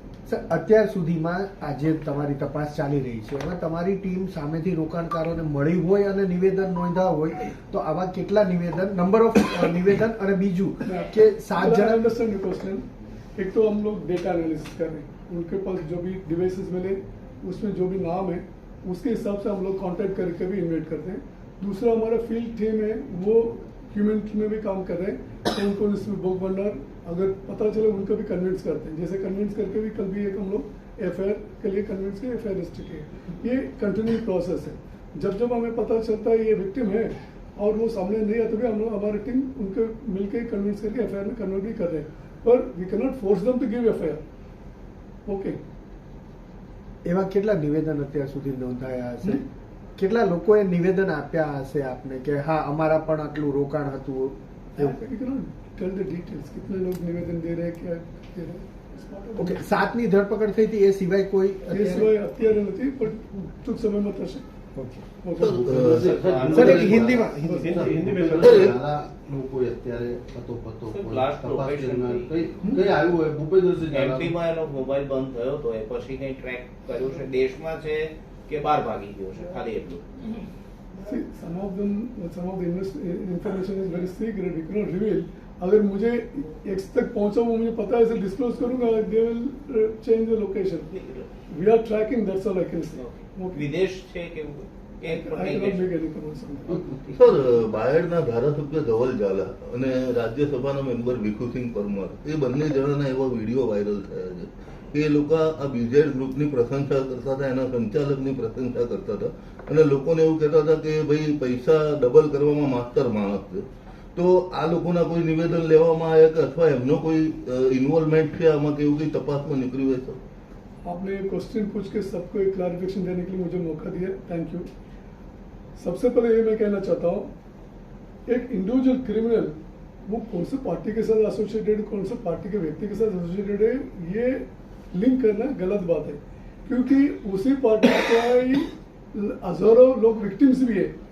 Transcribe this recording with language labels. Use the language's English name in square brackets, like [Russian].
[Gujarati] Sir, અત્યાર સુધીમાં આજે તમારી તપાસ ચાલી રહી છે, એમાં તમારી ટીમ સામેથી રોકાણકારોને મળી હોય અને નિવેદન નોંધ્યા હોય તો આવા કેટલા નિવેદન, નંબર ઓફ નિવેદન, અને બીજું કે 7 જણ [English] Understand question. [Hindi] एक तो हम लोग डेटा एनालिसिस कर रहे हैं, उनके पास जो भी डिवाइसेस मिले उसमें जो भी नाम है उसके हिसाब से हम लोग कांटेक्ट करके भी इन्वाइट करते हैं. दूसरा हमारा फील्ड टीम है, वो ह्यूमन में भी काम कर रहे हैं, तो उनको इसमें भोग भंडार अगर पता चले उनको भी कन्विंस करते हैं. जैसे कन्विंस करके भी कल भी एक हम लोग एफआईआर के लिए कन्विंस किए, एफआईआर रजिस्टर किए. ये कंटिन्यू प्रोसेस है. जब जब हमें पता चलता है ये विक्टिम है और वो सामने नहीं आता, भी हम लोग हमारी टीम उनको मिलकर कन्विंस करके एफआईआर में कन्वर्ट भी कर रहे हैं. [English] पर we can not force them to give FIR. Okay. [Gujarati] એવા કેટલા નિવેદન અત્યાર સુધી નોંધાયા હશે? કેટલા લોકોએ નિવેદન આપ્યા હશે આપને કે હા અમારા પણ આટલું રોકાણ હતું એવું? [English] tell the details, [Hindi] कितने लोग निवेदन दे रहे हैं, क्या दे रहे हैं. [Gujarati] ઓકે, 7ની ધરપકડ થઈ હતી, એ સિવાય કોઈ એ સિવાય અત્યારે નથી, પણ ટૂંક સમયમાં થશે. ઓકે સર એક હિન્દીમાં [Hindi] हिंदी में [Gujarati] નાના લોકોએ અત્યારે પતો સર, કોઈ [English] last [Gujarati] તપાસ [English] location [Gujarati] દરમિયાન કઈ? કઈ આવ્યું હોય ભૂપેન્દ્રસિંહ એમપી માં એનો મોબાઈલ બંધ થયો તો એ પછી કઈ ટ્રેક કર્યું છે, દેશમાં છે કે બહાર ભાગી ગયો છે, ખાલી એટલું. [English] See, some of the information is very secret, we cannot reveal. [Hindi] अगर मुझे X तक पहुंचा वो मुझे पता है इसे डिस्क्लोज करूंगा, [English] they will change the location. We are tracking, that's all I can say. Okay. [Gujarati] વિદેશ છે કે [English] I cannot make any comments on that. [Gujarati] Sir બાયડના ધારાસભ્ય ધવલ ઝાલા અને રાજ્યસભાના મેમ્બર ભીખુસિંહ પરમાર એ બંને જણાના એવા વિડીયો વાયરલ થયા છે કે એ લોકો આ બીજેડ ગ્રુપની પ્રશંસા કરતા હતા, એના સંચાલકની પ્રશંસા કરતા હતા અને લોકોને એવું કહેતા હતા કે ભાઈ પૈસા ડબલ કરવામાં માસ્ટર માણસ છે. તો આ લોકોના કોઈ નિવેદન લેવામાં આવ્યા કે અથવા એમનો કોઈ ઇન્વોલ્વમેન્ટ છે આમાં કે એવું કઈ તપાસમાં નીકળ્યું હોય સર? [Hindi] आपने ये क्वेश्चन पूछ के सबको एक क्लैरिफिकेशन देने के लिए मुझे मौका दिया, थैंक यू. सबसे पहले ये मैं कहना चाहता हूँ, एक इंडिविजुअल क्रिमिनल वो कौन से पार्टी के साथ एसोसिएटेड, कौन से पार्टी के व्यक्ति के साथ एसोसिएटेड है, ये लिंक करना गलत बात है, क्योंकि उसी पार्टी के ही हजारों लोग विक्टिम्स भी है.